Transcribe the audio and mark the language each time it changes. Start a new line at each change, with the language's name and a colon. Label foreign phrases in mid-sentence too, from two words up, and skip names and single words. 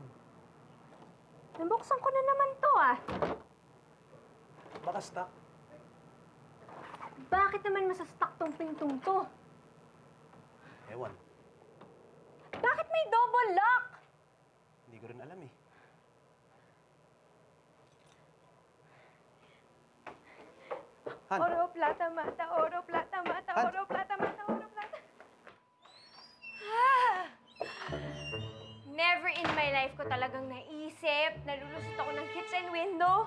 Filipino: Nabuksan ko na naman to, ah. Baka stuck. Bakit naman masastuck tong pintong to? Ewan. Bakit may double lock? Hindi ko rin alam eh. Han.
Spanish: Oro, plata, mata. Oro, plata, mata. Han. Oro, plata, mata. Oro, plata.
English: Never in my life
Filipino: ko talagang naisip na lulusot ako ng kitchen window.